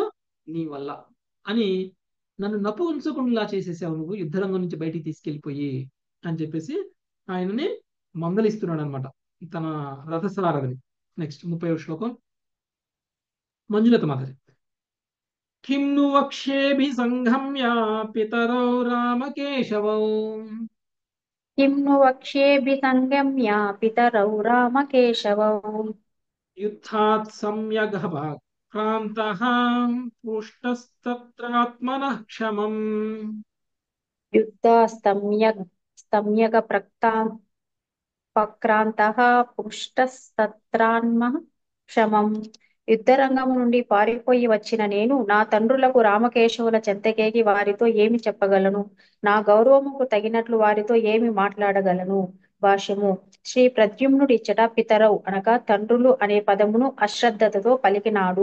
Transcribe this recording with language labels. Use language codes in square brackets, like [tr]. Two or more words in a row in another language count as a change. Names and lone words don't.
[te] నీ వల్ల అని నన్ను నపుంసకునిలా చేసేసావు నువ్వు యుద్ధరంగం నుంచి బయటికి తీసుకెళ్ళిపోయి అని చెప్పేసి ఆయనని మందలిస్తున్నాడు అనమాట తన రథసారథిని. నెక్స్ట్ 30వ శ్లోకం మంజులత మాధవి. [sa] కిం ను వక్ష్యేభి సంఘమ్య పితరౌ రామకేశవౌ. किं नु वक्ष्येऽभि संगम्य पितरौ रामकेशवौ యుద్ధాత్ సమ్యగభాక్రాంతః పుష్టస్తత్రాత్మనః క్షమం. युद्धास्तम्यगप्रक्रान्तः पुष्टस्तत्रान्मः క్షమం. [te] యుద్ధరంగము నుండి పారిపోయి వచ్చిన నేను నా తండ్రులకు రామకేశవుల చెంతకేగి వారితో ఏమి చెప్పగలను? నా గౌరవముకు తగినట్లు వారితో ఏమి మాట్లాడగలను? భాష్యము. శ్రీ ప్రద్యుమ్నుడిచ్చట పితరౌ అనగా తండ్రులు అనే పదమును అశ్రద్ధతో పలికినాడు.